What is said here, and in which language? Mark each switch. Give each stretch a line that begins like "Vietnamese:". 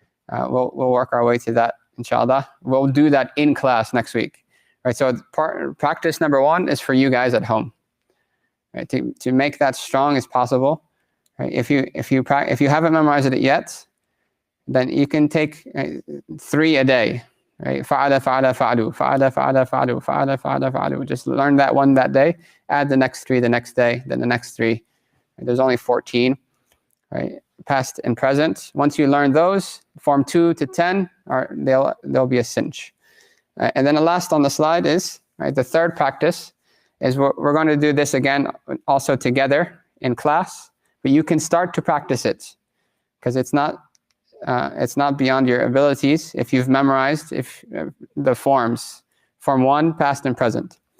English: We'll work our way to that, inshallah. We'll do that in class next week. Right, so practice number 1 is for you guys at home. Right, to make that strong as possible. Right, if you haven't memorized it yet, then you can take 3 a day. right?
Arabic: فعل فعل فعلوا فعل فعل فعلوا فعل فعل فعلوا.
English: Just learn that one that day. Add the next 3 the next day, then the next 3. There's only 14, right? Past and present. Once you learn those, form 2 to 10, they'll be a cinch. And then the last on the slide is, right, the third practice is we're going to do this again also together in class, but you can start to practice it because it's not beyond your abilities if you've memorized the forms, form 1, past and present.